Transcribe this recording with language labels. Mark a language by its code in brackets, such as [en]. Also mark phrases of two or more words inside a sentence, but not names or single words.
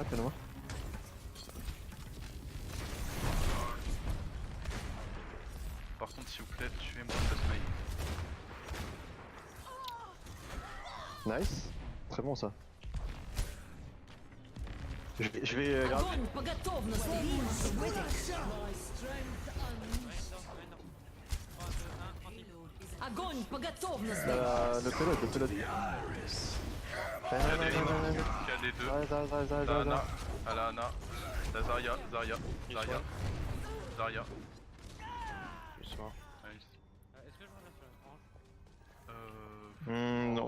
[fr] Par contre, s'il vous plaît, tuez-moi cette main. Nice. Très bon ça. Je vais grave. [ru] Огонь по готовности. [en] Beam awaiting. [ru] Огонь по готовности. [fr] Le pelot. KD2. La Ana. À la Ana. La Zarya. Nice. Non,